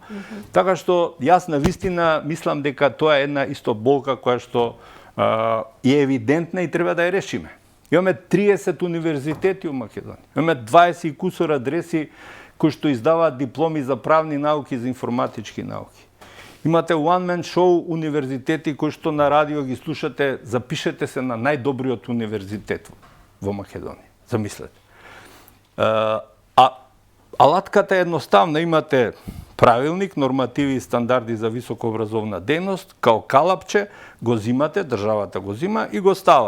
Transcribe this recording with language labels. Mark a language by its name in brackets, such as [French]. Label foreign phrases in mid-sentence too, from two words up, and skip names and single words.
[Macedonian] Така што јас навистина мислам дека тоа е една исто болка која што е евидентна и треба да ја решиме. Имаме 30 универзитети у Македонија. Имаме 20 кусор адреси кои што издаваат дипломи за правни науки и за информатички науки. Имате [English] one-man show [Macedonian] универзитети кои што на радио ги слушате, запишете се на најдобриот универзитет во Македонија. Замислете. Алатката е едноставна. Имате правилник, нормативи и стандарди за високообразовна дејност, као калапче, го зимате, државата го зима и го става.